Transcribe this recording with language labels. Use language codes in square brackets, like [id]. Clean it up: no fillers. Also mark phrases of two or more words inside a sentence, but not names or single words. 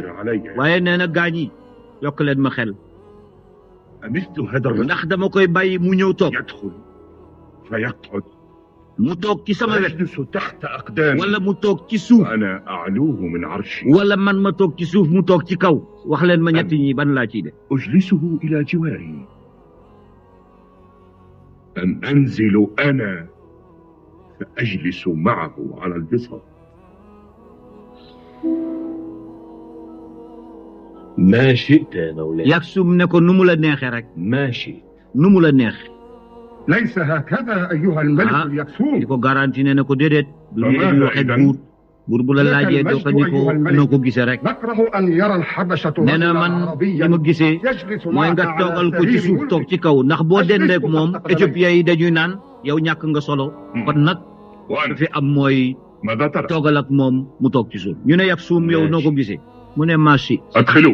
[ar] أشر علي. [wo] waaye nee na gaañ yi yokk leen ma xel [ar] أمثل هذا الرجل [wo] ndax dama koy bàyyi mu ñëw toog [ar] يدخل فيقعد [wo] mu toog ci sama wet [ar] ويجلس تحت أقدامي [wo] wala mu toog ci suuf [ar] وأنا أعلوه من عرشي. [wo] wala man ma toog ci suuf mu toog ci kaw wax leen ma ñett ñi ban laa ciy def. [ar] أجلسه إلى جواري أم أنزل أنا فأجلس معه على البسط. ما شئت يا مولاي. [wo] Yaksum ne ko nu mu la neexee rek [ar] ما شئت. [wo] nu mu la neex. [ar] ليس هكذا أيها الملك [wo] di [ar] اليكسوم. [wo] ko garanti ne na ko déedéet. du nii di waxee buur buur bu la laajee doo ko ni ko noo ko gisee rek. [ar] نكره أن يرى الحبشة [wo] nee na [ar] رجلا [wo] man li [ar] عربيا [wo] ma gisee [ar] يجلس [wo] mooy [ar] معك [wo] nga [ar] على [wo] toogal ko ci [ar] سرير [wo] suuf toog [ar] ملكك. [wo] ci kaw ndax boo dendeek moom éthiopien yi dañuy naan yow ñàkk nga solo. kon nag [ar] وأنا [wo] fi am mooy [ar] ماذا ترى؟ [wo] toogal ak moom mu toog ci suuf. ñu ne Yaksum yow noo ko gisee mu ne marché [ar] أدخلوا.